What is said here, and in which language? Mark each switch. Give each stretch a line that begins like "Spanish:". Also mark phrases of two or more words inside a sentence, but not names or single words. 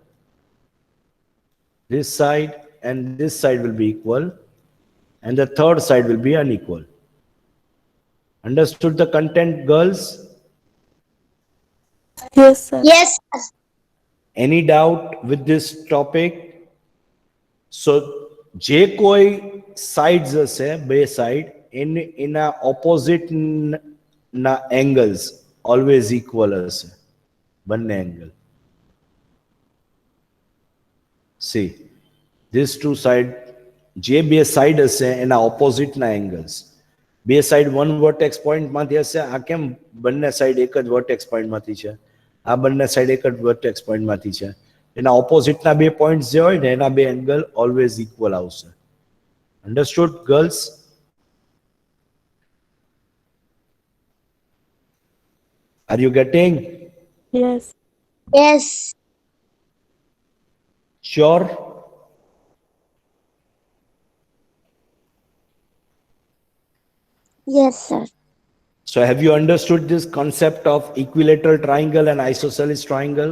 English: This side and this side will be equal. And the third side will be unequal. Understood the content, girls? Yes, sir. Yes, sir. Any doubt with this topic? So,
Gujarati: જે કોઈ
English: sides હશે, બે side, in a opposite na angles always equal હશે. બંને angle. See, these two side,
Gujarati: જે બે side હશે એના opposite ના angles. બે સાઈડ
English: one vertex point
Gujarati: માંથી હશે. આ કેમ બંને સાઈડ એક જ
English: vertex point
Gujarati: માંથી છે? આ બંને સાઈડ એક જ
English: vertex point
Gujarati: માંથી છે. એના ઓપોઝિટ ના બે પોઈન્ટ્સ જે હોય ને એના બે એંગલ
English: always equal
Gujarati: આવશે.
English: Understood, girls? Are you getting? Yes. Yes. શ્યોર? Yes, sir. So have you understood this concept of equilateral triangle and isosceles triangle?